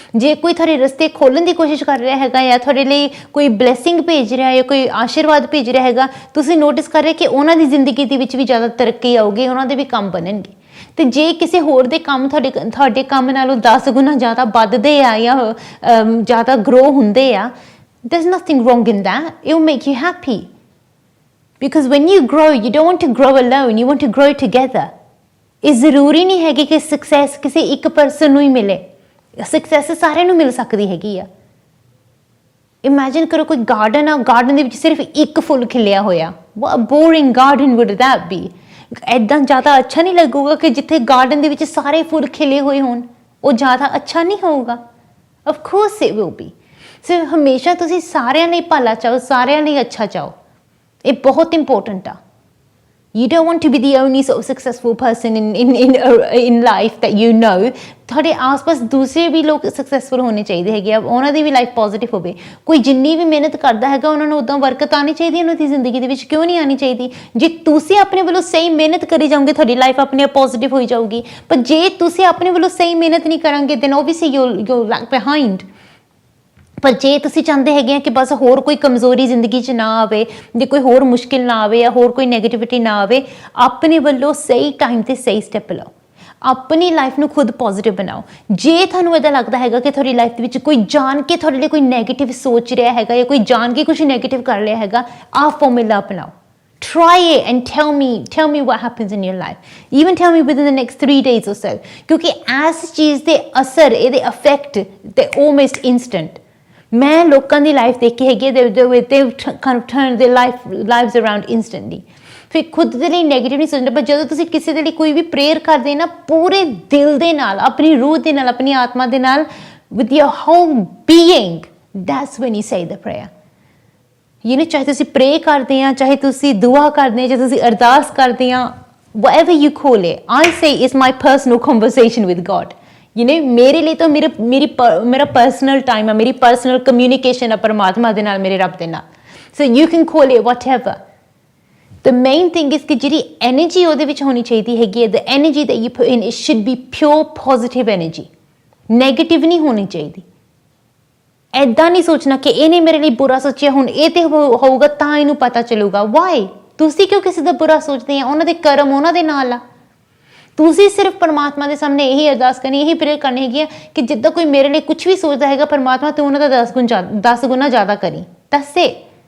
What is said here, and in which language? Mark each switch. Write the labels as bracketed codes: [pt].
[pa] ਜੇ ਕੋਈ ਤੁਹਾਡੇ ਰਸਤੇ ਖੋਲ੍ਹਣ ਦੀ ਕੋਸ਼ਿਸ਼ ਕਰ ਰਿਹਾ ਹੈਗਾ ਜਾਂ ਤੁਹਾਡੇ ਲਈ ਕੋਈ ਬਲੈਸਿੰਗ ਭੇਜ ਰਿਹਾ ਜਾਂ ਕੋਈ ਆਸ਼ੀਰਵਾਦ ਭੇਜ ਰਿਹਾ ਹੈਗਾ, ਤੁਸੀਂ ਨੋਟਿਸ ਕਰ ਰਹੇ ਕਿ ਉਹਨਾਂ ਦੀ ਜ਼ਿੰਦਗੀ ਦੇ ਵਿੱਚ ਵੀ ਜ਼ਿਆਦਾ ਤਰੱਕੀ ਆਊਗੀ, ਉਹਨਾਂ ਦੇ ਵੀ ਕੰਮ ਬਣਨਗੇ। ਅਤੇ ਜੇ ਕਿਸੇ ਹੋਰ ਦੇ ਕੰਮ ਤੁਹਾਡੇ ਕੰਮ ਨਾਲੋਂ 10 ਗੁਣਾ ਜ਼ਿਆਦਾ ਵੱਧਦੇ ਆ ਜਾਂ ਜ਼ਿਆਦਾ ਗਰੋ ਹੁੰਦੇ ਆ, [en] there's nothing wrong in that. It will make you happy. Because when you grow, you don't want to grow alone, you want to grow together. [pa] ਇਹ ਜ਼ਰੂਰੀ ਨਹੀਂ ਹੈਗੀ ਕਿ ਸਕਸੈਸ ਕਿਸੇ ਇੱਕ ਪਰਸਨ ਨੂੰ ਹੀ ਮਿਲੇ, ਸਕਸੈਸ ਸਾਰਿਆਂ ਨੂੰ ਮਿਲ ਸਕਦੀ ਹੈਗੀ ਆ। ਇਮੈਜਿਨ ਕਰੋ ਕੋਈ ਗਾਰਡਨ ਆ, ਗਾਰਡਨ ਦੇ ਵਿੱਚ ਸਿਰਫ ਇੱਕ ਫੁੱਲ ਖਿਲਿਆ ਹੋਇਆ, [en] what a boring garden would that be? [pa] ਇੱਦਾਂ ਜ਼ਿਆਦਾ ਅੱਛਾ ਨਹੀਂ ਲੱਗੂਗਾ ਕਿ ਜਿੱਥੇ ਗਾਰਡਨ ਦੇ ਵਿੱਚ ਸਾਰੇ ਫੁੱਲ ਖਿਲੇ ਹੋਏ ਹੋਣ, ਉਹ ਜ਼ਿਆਦਾ ਅੱਛਾ ਨਹੀਂ ਹੋਊਗਾ? [en] Of course it will be. [pa] ਸੋ ਹਮੇਸ਼ਾ ਤੁਸੀਂ ਸਾਰਿਆਂ ਲਈ ਭਲਾ ਚਾਹੋ, ਸਾਰਿਆਂ ਲਈ ਅੱਛਾ ਚਾਹੋ, ਇਹ ਬਹੁਤ ਇੰਪੋਰਟੈਂਟ ਆ। [en] You don't want to be the only sort of successful person in life that you know. [pa] ਤੁਹਾਡੇ ਆਸ-ਪਾਸ ਦੂਸਰੇ ਵੀ ਲੋਕ ਸਕਸੈਸਫੁਲ ਹੋਣੇ ਚਾਹੀਦੇ ਹੈਗੇ ਆ, ਉਹਨਾਂ ਦੀ ਵੀ ਲਾਈਫ ਪੋਜ਼ਿਟਿਵ ਹੋਵੇ। ਕੋਈ ਜਿੰਨੀ ਵੀ ਮਿਹਨਤ ਕਰਦਾ ਹੈਗਾ ਉਹਨਾਂ ਨੂੰ ਉੱਦਾਂ ਬਰਕਤ ਆਉਣੀ ਚਾਹੀਦੀ ਉਹਨਾਂ ਦੀ ਜ਼ਿੰਦਗੀ ਦੇ ਵਿੱਚ, ਕਿਉਂ ਨਹੀਂ ਆਉਣੀ ਚਾਹੀਦੀ? ਜੇ ਤੁਸੀਂ ਆਪਣੇ ਵੱਲੋਂ ਸਹੀ ਮਿਹਨਤ ਕਰੀ ਜਾਓਗੇ ਤੁਹਾਡੀ ਲਾਈਫ ਆਪਣੇ ਆਪ ਪੋਜ਼ਿਟਿਵ ਹੋਈ ਜਾਊਗੀ, ਪਰ ਜੇ ਤੁਸੀਂ ਆਪਣੇ ਵੱਲੋਂ ਸਹੀ ਮਿਹਨਤ ਨਹੀਂ ਕਰਾਂਗੇ [en] then obviously you'll lag behind। [pa] ਪਰ ਜੇ ਤੁਸੀਂ ਚਾਹੁੰਦੇ ਹੈਗੇ ਆ ਕਿ ਬਸ ਹੋਰ ਕੋਈ ਕਮਜ਼ੋਰੀ ਜ਼ਿੰਦਗੀ 'ਚ ਨਾ ਆਵੇ, ਜੇ ਕੋਈ ਹੋਰ ਮੁਸ਼ਕਿਲ ਨਾ ਆਵੇ ਜਾਂ ਹੋਰ ਕੋਈ ਨੈਗੇਟਿਵਿਟੀ ਨਾ ਆਵੇ, ਆਪਣੇ ਵੱਲੋਂ ਸਹੀ ਟਾਈਮ 'ਤੇ ਸਹੀ ਸਟੈਪ ਲਓ, ਆਪਣੀ ਲਾਈਫ ਨੂੰ ਖੁਦ ਪੋਜ਼ਿਟਿਵ ਬਣਾਓ। ਜੇ ਤੁਹਾਨੂੰ ਇੱਦਾਂ ਲੱਗਦਾ ਹੈਗਾ ਕਿ ਤੁਹਾਡੀ ਲਾਈਫ ਦੇ ਵਿੱਚ ਕੋਈ ਜਾਣ ਕੇ ਤੁਹਾਡੇ ਲਈ ਕੋਈ ਨੈਗੇਟਿਵ ਸੋਚ ਰਿਹਾ ਹੈਗਾ ਜਾਂ ਕੋਈ ਜਾਣ ਕੇ ਕੁਝ ਨੈਗੇਟਿਵ ਕਰ ਰਿਹਾ ਹੈਗਾ, ਆਹ formula ਅਪਣਾਓ। [en] Try it and tell me what happens in your life. Even tell me within the next 3 days or so. [pa] ਕਿਉਂਕਿ ਇਸ ਚੀਜ਼ ਦੇ ਅਸਰ, ਇਹਦੇ ਇਫੈਕਟ ਤੇ [en] almost instant। [pa] ਮੈਂ ਲੋਕਾਂ ਦੀ ਲਾਈਫ ਦੇਖੀ ਹੈਗੀ, [en] they kind of turn their lives around instantly। [pa] ਫਿਰ ਖੁਦ ਦੇ ਲਈ ਨੈਗੇਟਿਵ ਨਹੀਂ ਸੋਚਣਾ, ਪਰ ਜਦੋਂ ਤੁਸੀਂ ਕਿਸੇ ਦੇ ਲਈ ਕੋਈ ਵੀ ਪ੍ਰੇਅਰ ਕਰਦੇ ਨਾ ਪੂਰੇ ਦਿਲ ਦੇ ਨਾਲ, ਆਪਣੀ ਰੂਹ ਦੇ ਨਾਲ, ਆਪਣੀ ਆਤਮਾ ਦੇ ਨਾਲ, [en] with your whole being, that's when you say the prayer। [pa] ਚਾਹੇ ਤੁਸੀਂ ਪ੍ਰੇ ਕਰਦੇ ਆ, ਚਾਹੇ ਤੁਸੀਂ ਦੁਆ ਕਰਦੇ ਆ, ਚਾਹੇ ਤੁਸੀਂ ਅਰਦਾਸ ਕਰਦੇ ਆ, [en] whatever you call it, I say it's my personal conversation with God। [pa] ਮੇਰੇ ਲਈ ਤਾਂ ਮੇਰਾ ਪਰਸਨਲ ਟਾਈਮ ਆ, ਮੇਰੀ ਪਰਸਨਲ ਕਮਿਊਨੀਕੇਸ਼ਨ ਆ ਪਰਮਾਤਮਾ ਦੇ ਨਾਲ, ਮੇਰੇ ਰੱਬ ਦੇ ਨਾਲ। [en] So you can call it whatever। The main thing is [pa] ਕਿ ਜਿਹੜੀ ਐਨਰਜੀ ਉਹਦੇ ਵਿੱਚ ਹੋਣੀ ਚਾਹੀਦੀ ਹੈਗੀ ਹੈ, [en] the energy that you put in, it should be pure positive energy। [pa] Negative ਨਹੀਂ ਹੋਣੀ ਚਾਹੀਦੀ। ਐਦਾਂ ਨਹੀਂ ਸੋਚਣਾ ਕਿ ਇਹਨੇ ਮੇਰੇ ਲਈ ਬੁਰਾ ਸੋਚਿਆ, ਹੁਣ ਇਹ ਤੇ ਹੋਊਗਾ ਤਾਂ ਇਹਨੂੰ ਪਤਾ ਚੱਲੂਗਾ। ਵਾਈ? ਤੁਸੀਂ ਕਿਉਂ ਕਿਸੇ ਦਾ ਬੁਰਾ ਸੋਚਦੇ ਆ? ਉਹਨਾਂ ਦੇ ਕਰਮ ਉਹਨਾਂ ਦੇ ਨਾਲ ਆ। ਤੁਸੀਂ ਸਿਰਫ ਪਰਮਾਤਮਾ ਦੇ ਸਾਹਮਣੇ ਇਹੀ ਅਰਦਾਸ ਕਰਨੀ, ਇਹੀ ਪ੍ਰੇਅਰ ਕਰਨੀ ਹੈਗੀ ਆ ਕਿ ਜਿੱਦਾਂ ਕੋਈ ਮੇਰੇ ਲਈ ਕੁਝ ਵੀ ਸੋਚਦਾ ਹੈਗਾ, ਪਰਮਾਤਮਾ ਤੂੰ ਉਹਨਾਂ ਦਾ 10 ਗੁਣਾ ਜ਼ਿਆਦਾ ਕਰੀ। ਦੱਸ it।